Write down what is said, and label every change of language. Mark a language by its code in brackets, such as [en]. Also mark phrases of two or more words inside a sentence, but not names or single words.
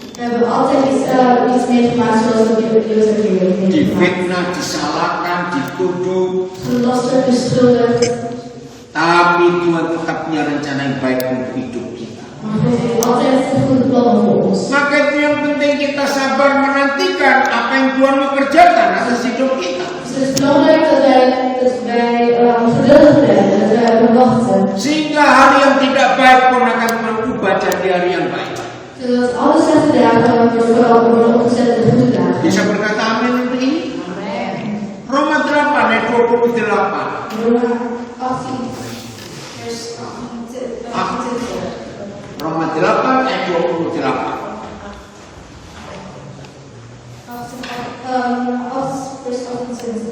[id] Difitnah, disalahkan, dituduh, tapi Tuhan tetap punya rencana yang baik untuk hidup kita. Maka itu yang penting kita sabar menanti Tuhan mengerjakan atas hidup kita. [nl] Dus het is belangrijk dat wij geduldig blijven, dat wij wachten. [id] Sehingga hari yang tidak baik pun akan berubah jadi hari yang baik. [nl] Zodat alle slechte dagen worden omgezet in goede dagen. [id] Bisa berkata amin untuk ini? Roma 8 ayat 28. [nl] Roma 18, vers 28. [id] Roma 8 ayat 28. [nl] Vers 28.